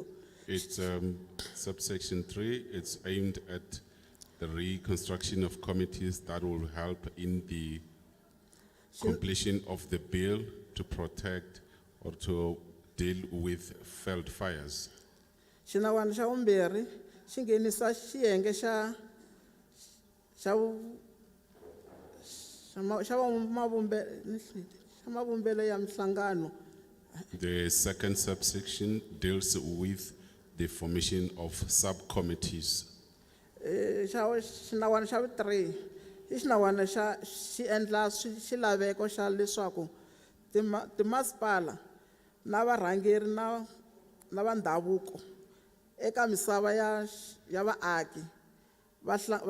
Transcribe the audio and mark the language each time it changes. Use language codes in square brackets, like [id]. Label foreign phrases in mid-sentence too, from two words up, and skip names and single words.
[en] it's subsection 3. It's aimed at the reconstruction of committees that will help in the completion of the bill to protect or to deal with Veld fires. [ts] Xinawana xa vumbirhi xi nghenisa xiyenge xa mavumbelo ya mihlangano. [en] The second subsection deals with the formation of subcommittees. [ts] Xinawana xa vu-3 i xinawana xi endla xilaveko xa leswaku timasipala na varhangeri na va ndhavuko eka misava ya vaaki va